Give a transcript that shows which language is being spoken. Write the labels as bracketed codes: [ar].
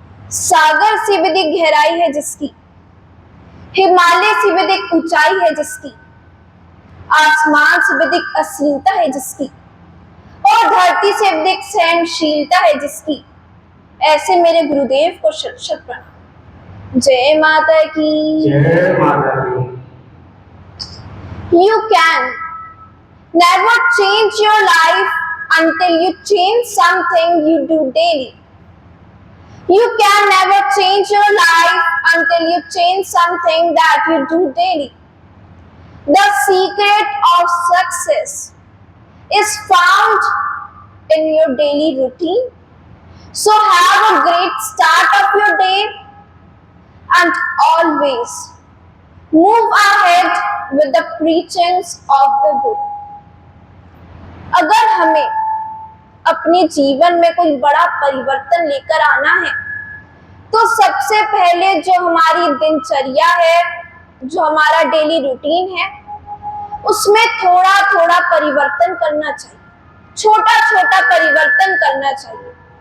[hi] सागर से भी अधिक गहराई है जिसकी, हिमालय से भी अधिक ऊंचाई है जिसकी, आसमान से भी अधिक असीमता है जिसकी, और धरती से अधिक सहनशीलता है जिसकी, ऐसे मेरे गुरुदेव को शत शत प्रणाम। जय माता की जय माता की। [en] You can never change your life until you change something you do daily. You can never change your life until you change something that you do daily. The secret of success is found in your daily routine. So have a great start of your day and always move ahead with the preachings of the Guru. [hi] अगर हमें अपने जीवन में कोई बड़ा परिवर्तन लेकर आना है तो सबसे पहले जो हमारी दिनचर्या है, जो हमारा डेली रूटीन है, उसमें थोड़ा थोड़ा परिवर्तन करना चाहिए, छोटा छोटा परिवर्तन करना चाहिए।